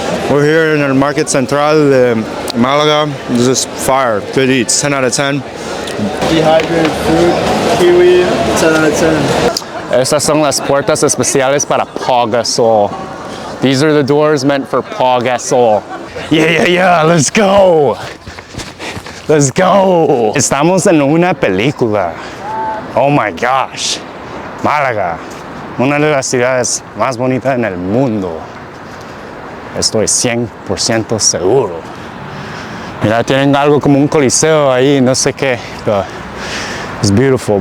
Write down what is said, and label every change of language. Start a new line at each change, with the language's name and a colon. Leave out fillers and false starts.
English: We're here in the market central de Malaga. This is fire, good eats, 10 out of 10. Dehydrated fruit, kiwi, 10 out of 10.
Spanish: Estas son las puertas especiales para Pau Gasol.
English: These are the doors meant for Pau Gasol. Yeah, let's go. Let's go.
Spanish: Estamos en una película.
English: Oh my gosh.
Spanish: Málaga, una de las ciudades más bonitas en el mundo. Estoy 100% seguro. Mira, tienen algo como un coliseo ahí, no sé qué, pero
English: it's beautiful.